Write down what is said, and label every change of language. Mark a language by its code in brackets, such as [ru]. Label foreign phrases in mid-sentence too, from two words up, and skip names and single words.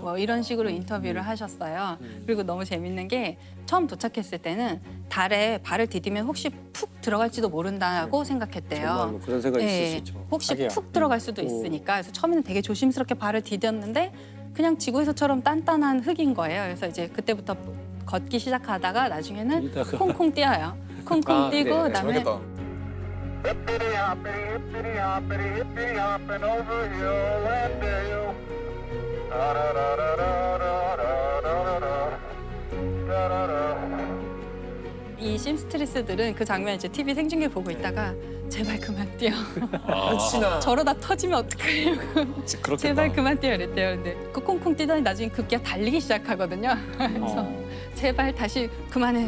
[ko] 뭐 이런 식으로 인터뷰를 하셨어요. 그리고 너무 재밌는 게 처음 도착했을 때는 달에 발을 디디면 혹시 푹 들어갈지도 모른다고 생각했대요. 정말로 그런 생각이 있을 수 네, 있죠. 혹시 자기야. 푹 들어갈 수도 있으니까 그래서 처음에는 되게 조심스럽게 발을 디뎠는데 그냥 지구에서처럼 단단한 흙인 거예요. 그래서 이제 그때부터 걷기 시작하다가 나중에는 이따가. 콩콩 뛰어요. 콩콩 아, 뛰고 네, 그다음에 재밌겠다. [en] Hippity hoppity, hippity hoppity, hippity hopping over hill and dale. Da da da da da da da da da da. [ko] 이 심스트리스들은 그 장면 이제 TV 생중계 보고 있다가 제발 그만 뛰어. 혹시나 저러다 터지면 어떡하려고. 그렇겠다. 제발 그만 뛰어 이랬대요. 근데 그 콩콩 뛰더니 나중에 급기야 달리기 시작하거든요. 그래서 제발 다시 그만해.